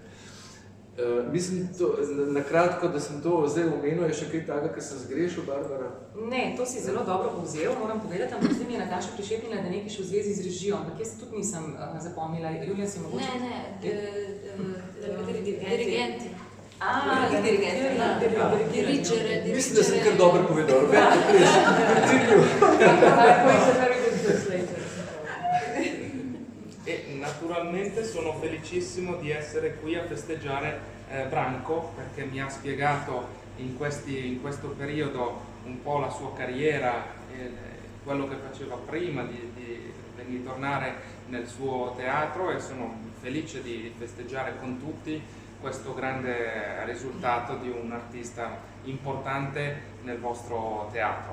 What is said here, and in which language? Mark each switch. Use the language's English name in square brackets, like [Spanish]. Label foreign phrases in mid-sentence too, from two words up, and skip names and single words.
[Slovenian] Mislim, na kratko, da sem to zdaj omenil, je še kaj takega, kar sem zgrešil, Barbara? Ne, to si zelo dobro povzel, moram povedati, ampak zdaj mi je Nataša prišepnila, da nekaj še v zvezi z režijo, ampak jaz tudi nisem zapomnila. Julija, si mogoče? Dirigenti. Dirigere. Mislim, da sem kar dobro povedal. Roberto, [Italian] E naturalmente sono felicissimo di essere qui a festeggiare Branco, perché mi ha spiegato in questo periodo un po' la sua carriera, quello che faceva prima di tornare nel suo teatro, e sono felice di festeggiare con tutti questo grande risultato di un artista importante nel vostro teatro.